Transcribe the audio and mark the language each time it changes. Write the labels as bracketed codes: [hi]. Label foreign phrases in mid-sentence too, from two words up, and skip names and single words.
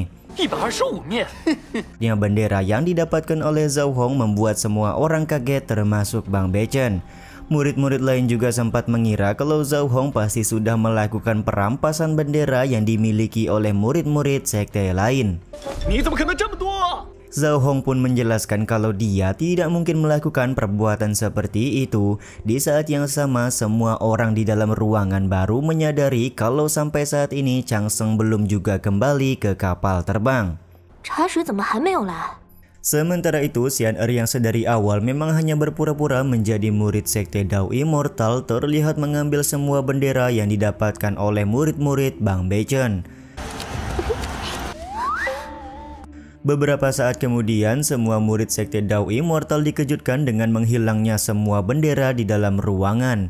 [zh] 125 面 [id] Yang bendera yang didapatkan oleh Zhao Hong membuat semua orang kaget termasuk Bang Beichen. Murid-murid lain juga sempat mengira kalau Zhao Hong pasti sudah melakukan perampasan bendera yang dimiliki oleh murid-murid sekte lain. [zh] 你怎么可能这么多？ [id] Zhao Hong pun menjelaskan kalau dia tidak mungkin melakukan perbuatan seperti itu. Di saat yang sama, semua orang di dalam ruangan baru menyadari kalau sampai saat ini Chang Sheng belum juga kembali ke kapal terbang. [zh] 茶水怎么还没有来？ [id] Sementara itu, Xian Er yang sedari awal memang hanya berpura-pura menjadi murid sekte Dao Immortal terlihat mengambil semua bendera yang didapatkan oleh murid-murid Bang Beichen. Beberapa saat kemudian, semua murid sekte Dao Immortal dikejutkan dengan menghilangnya semua bendera di dalam ruangan.